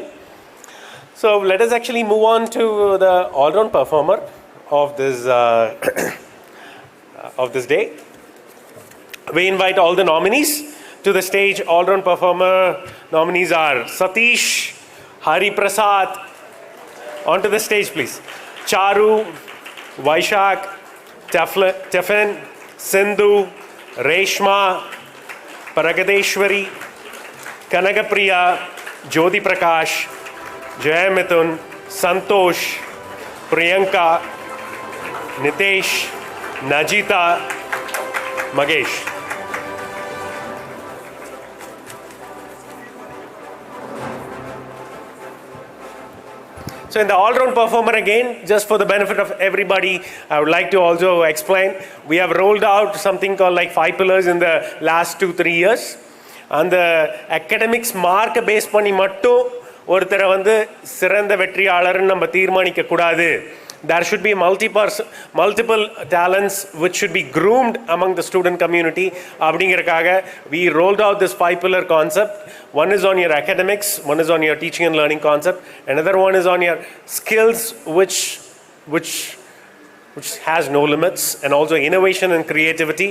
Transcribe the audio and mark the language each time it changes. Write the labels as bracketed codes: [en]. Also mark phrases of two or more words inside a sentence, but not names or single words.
[en] So let us actually move on to the all-round performer of this of this day. We invite all the nominees to the stage. All-round performer nominees are Satish, Hari Prasad. Onto the stage, please. Charu, Vaishak, Tefan, Sindhu, Reshma, Paragadeshwari, Kanagapriya, Jyoti Prakash, Jay Mithun, Santosh, Priyanka, Nitesh, Najita, Magesh. So in the all-round performer again, just for the benefit of everybody, I would like to also explain, we have rolled out something called like 5 pillars in the last 2-3 years. And the academics mark based [ta] பண்ணி மட்டும் ஒருத்தரை வந்து சிறந்த வெற்றியாளர்னு நம்ம தீர்மானிக்க கூடாது. [en] There should be multiple talents which should be groomed among the student community. அப்படிங்கறக்காக we rolled out this 5 pillar concept. One is on your academics, one is on your teaching and learning concept, another one is on your skills which has no limits, and also innovation and creativity.